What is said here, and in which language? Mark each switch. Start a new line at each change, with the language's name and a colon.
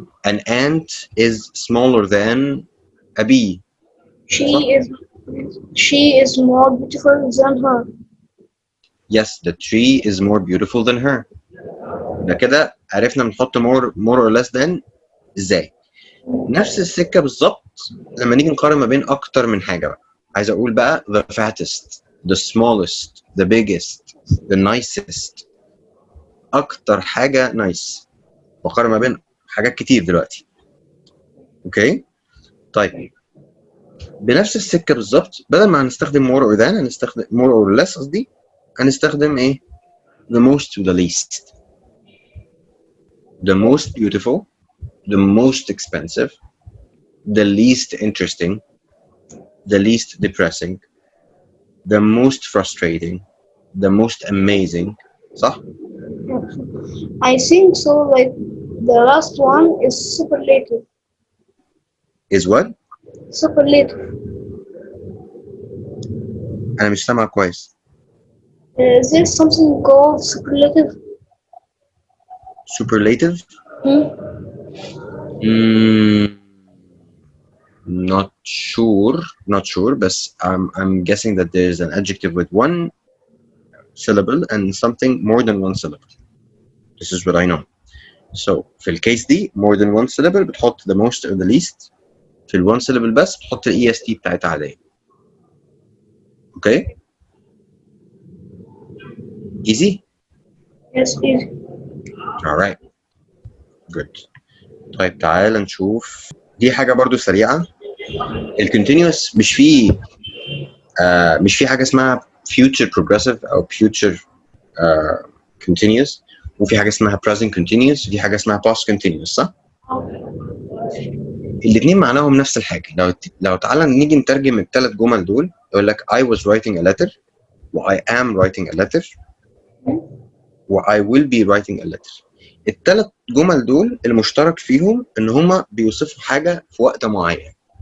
English: An ant is smaller than a bee. She is more beautiful than her. Yes, the tree is more beautiful than her.
Arabic: ده كده عرفنا بنحط more or less than ازاي. نفس السكه بالظبط لما نيجي نقارن ما بين اكتر من حاجه بقى. عايز اقول بقى
English: the fattest the smallest the biggest the nicest.
Arabic: اكتر حاجه nice. بقارن ما بين حاجات كتير دلوقتي. اوكي طيب بنفس السكه بالظبط بدل ما هنستخدم more or than هنستخدم more or less قصدي هنستخدم ايه the most to the least.
English: the most beautiful the most expensive the least interesting the least depressing the most frustrating the most amazing صح؟ I think so. Like The last one is superlative. is what؟ Superlative.
Arabic: انا مش سامع كويس.
English: There's something called superlative. Superlative. Hmm? mm, not sure but I'm guessing that there's an adjective with one syllable and something more than one syllable. This is what I know. So
Arabic: في الكيس دي
English: more than one syllable
Arabic: بتحط
English: the most or the least.
Arabic: في ال
English: one syllable
Arabic: بس بتحط ال est بتاعتها عادية.
English: Okay. Easy. Yes, easy. Alright. Good.
Arabic: طيب تعال نشوف دي حاجة برضو سريعة. ال continuous مش في حاجة اسمها future progressive أو future continuous، وفي حاجة اسمها present continuous، وفي حاجة اسمها past continuous، صح؟ الاثنين معناهم نفس الحاجة. لو تعالى نيجي نترجم الثلاث جمل دول، يقول لك
English: I was writing a letter
Arabic: و I am writing a letter و I will be writing a letter. الثلاث جمل دول المشترك فيهم ان هما بيوصفوا حاجة في وقت معين.